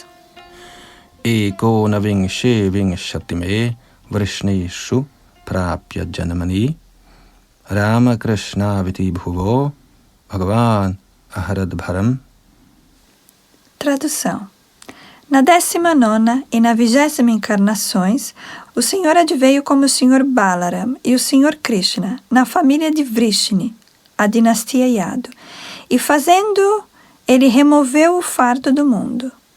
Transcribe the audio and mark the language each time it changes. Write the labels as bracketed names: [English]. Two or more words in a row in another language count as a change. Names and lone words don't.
[Sanskrit] Eko navingshe vingshatime vrishneshu prapya janamani Rama Krishna viti bhuvo Bhagavan aharadbharam. [Portuguese] Tradução. Na 19ª e na 20ª encarnações, o Senhor adveio como o Senhor Balaram e o Senhor Krishna, na família de Vrishni, a dinastia Yadu, e fazendo, ele removeu o fardo do mundo.